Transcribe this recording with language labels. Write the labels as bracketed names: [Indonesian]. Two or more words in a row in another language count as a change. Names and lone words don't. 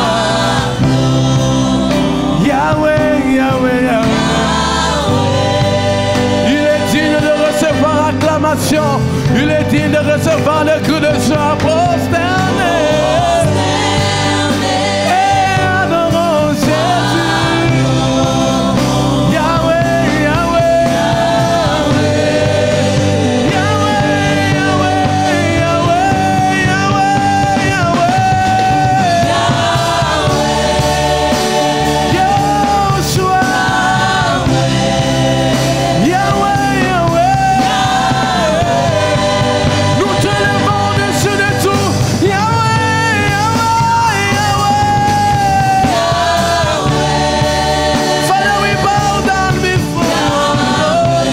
[French] Yahweh, Yahweh, Yahweh. Il est digne de recevoir acclamation. Il est digne de recevoir le cri de joie. Prosternez et adorons Jésus. Yahweh, Yahweh, Yahweh, Yahweh, Yahweh, Yahweh, Yahushua. Yahweh, Yahweh. Nous te levons au-dessus de tout. Yahweh, Yahweh, Yahweh. [English] Father, we bow down before you.